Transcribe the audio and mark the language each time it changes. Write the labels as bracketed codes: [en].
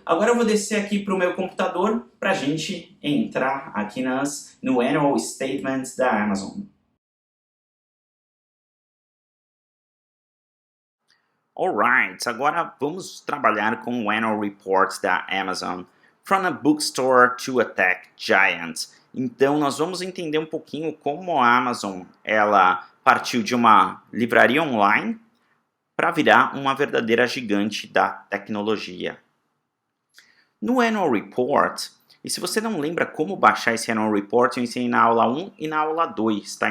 [pt] Agora eu vou descer aqui para o meu computador para a gente entrar aqui no Annual Statements da Amazon. Alright, agora vamos trabalhar com o Annual Report da Amazon. [en] From a bookstore to a tech giant. [pt] Então nós vamos entender um pouquinho como a Amazon ela partiu de uma livraria online para virar uma verdadeira gigante da tecnologia. No Annual Report, e se você não lembra como baixar esse Annual Report, eu ensinei na aula 1 e na aula 2, tá?